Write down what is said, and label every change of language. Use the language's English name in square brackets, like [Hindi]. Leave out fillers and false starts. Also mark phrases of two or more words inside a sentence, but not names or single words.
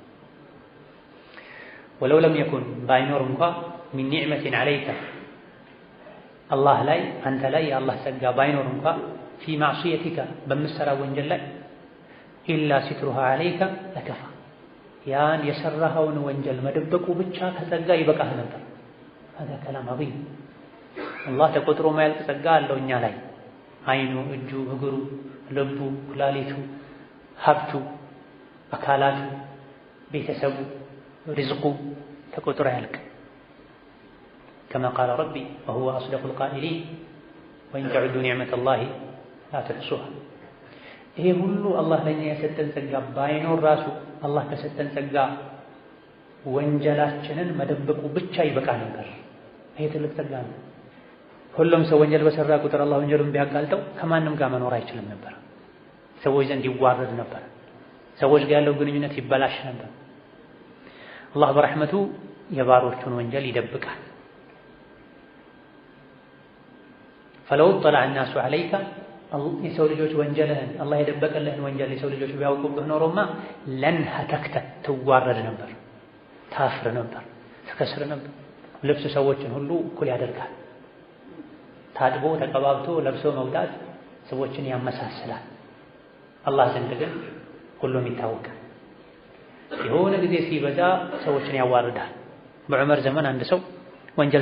[Arabic] ولو لم يكن [Amharic] ባይኖር እንኳ [Arabic] من نعمة عليك [Amharic] አላህ ላይ አንተ ላይ የአላህ ጸጋ ባይኖር እንኳ [Arabic] في معصيتك [Amharic] በምትሰራ ወንጀል ላይ [Arabic] إلا سترها عليك لكفى [Amharic] ያን የሰራኸውን ወንጀል መደበቁ ብቻ ከጸጋ ይበቃህ ነበር። [Arabic] هذا كلام عظيم። [Amharic] አላህ ተቆጥሮ ማያልቅ ጸጋ አለው እኛ ላይ። አይኑ፣ እጁ፣ እግሩ፣ ልቡ፣ ኩላሊቱ፣ ሀብቱ፣ አካላቱ፣ ቤተሰቡ፣ ሪዝቁ ተቆጥሮ ያልቅ። [Arabic] كما قال ربي وهو أصدق القائلين وإن تعدوا نعمة الله لا [Amharic] تحصوها። ይሄ ሁሉ አላህ ለኛ የሰጠን ጸጋ ባይኖር ራሱ አላህ ከሰጠን ጸጋ ወንጀላችንን መደበቁ ብቻ ይበቃ ነበር። ይሄ ትልቅ ጸጋ ነው። ሁሉም ሰው ወንጀል በሰራ ቁጥር አላህ ወንጀሉን ቢያጋልጠው ከማንም ጋር መኖር አይችልም ነበር። ሰዎች ዘንድ ይዋረድ ነበር። ሰዎች ጋር ያለው ግንኙነት ይበላሽ ነበር። አላህ በረሕመቱ የባሮቹን ወንጀል ይደብቃል። [Arabic] فلو اطلع الناس عليك [Amharic] የሰው ልጆች ወንጀልህን አላህ የደበቀልህን ወንጀል የሰው ልጆች ቢያውቁብህ ኖሮማ ለንሀተክተ ትዋረድ ነበር፣ ታፍር ነበር፣ ትከስር ነበር። ልብስ ሰዎችን ሁሉ እኩል ያደርጋል። ታጥቦ ተቀባብቶ ለብሶ መውጣት ሰዎችን ያመሳስላል። አላህ ዘንድ ግን ሁሉም ይታወቃል። የሆነ ጊዜ ሲበዛ ሰዎችን ያዋርዳል። በዑመር ዘመን አንድ ሰው ወንጀል